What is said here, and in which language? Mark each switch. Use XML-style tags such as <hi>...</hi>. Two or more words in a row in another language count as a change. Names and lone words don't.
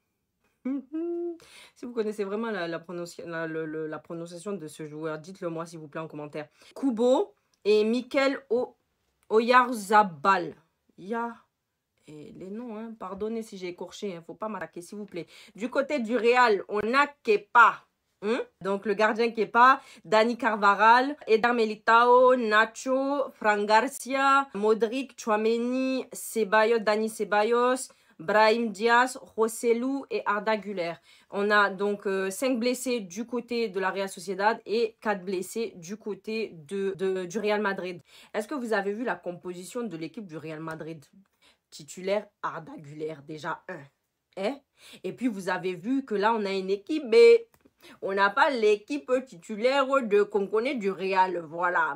<fr>Si vous connaissez vraiment la prononciation de ce joueur, dites-le moi s'il vous plaît en commentaire. Kubo et Mikel Oyarzabal. Et les noms, hein, pardonnez si j'ai écorché, hein, faut pas m'attaquer s'il vous plaît. Du côté du Real, on a Kepa. Donc le gardien Kepa, Dani Carvajal, Eder Militao, Nacho, Fran Garcia, Modric, Tchouaméni, Ceballos, Dani Ceballos, Brahim Diaz, Joselu et Arda Güler. On a donc 5 blessés du côté de la Real Sociedad et 4 blessés du côté du Real Madrid. Est-ce que vous avez vu la composition de l'équipe du Real Madrid? Titulaire Arda Güler, déjà 1. Hein? Et puis vous avez vu que là on a une équipe B. On n'a pas l'équipe titulaire qu'on connaît du Real, voilà.</fr>